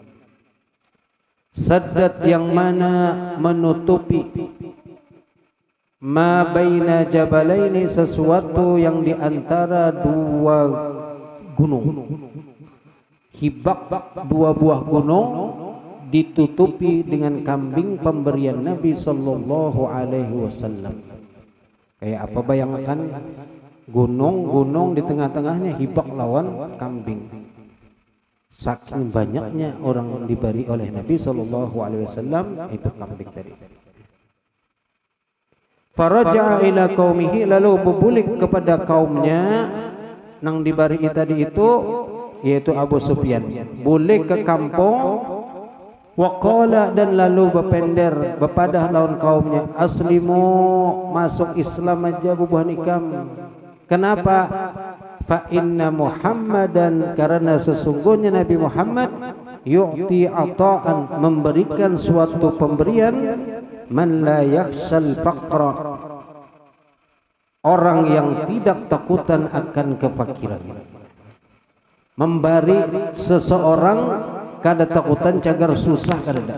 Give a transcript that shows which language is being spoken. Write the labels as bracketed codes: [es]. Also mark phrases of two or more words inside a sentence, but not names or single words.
[id] Saddat, yang mana menutupi, [ar] ما بين جبلين, [id] sesuatu yang di antara dua gunung. [bjn] Hibak, dua buah gunung ditutupi dengan kambing pemberian Nabi [ar] صلى الله عليه وسلم. [bjn] Kayak apa, bayangkan gunung-gunung di tengah-tengahnya hibak lawan kambing. [id] Saking banyaknya orang diberi oleh Nabi [ar] صلى الله عليه وسلم [id] itu kambing tadi. [ar] فرجع إلى قومه, [bjn] lalu berbulik kepada kaumnya nang diberi tadi itu, yaitu Abu Sufyan. Bulik ke kampung, waqala, dan lalu berpender, berpadah lawan kaumnya, aslimu, masuk Islam aja bubuh nikam. [id] Kenapa? [ar] فإن محمدا, [id] karena sesungguhnya Nabi Muhammad [ar] يعطي عطاء, [id] memberikan suatu pemberian, [ar] من لا يخشى الفقر, [id] orang yang tidak takutan akan kefakiran. [bjn] Membari seseorang kada takutan cagar susah kada.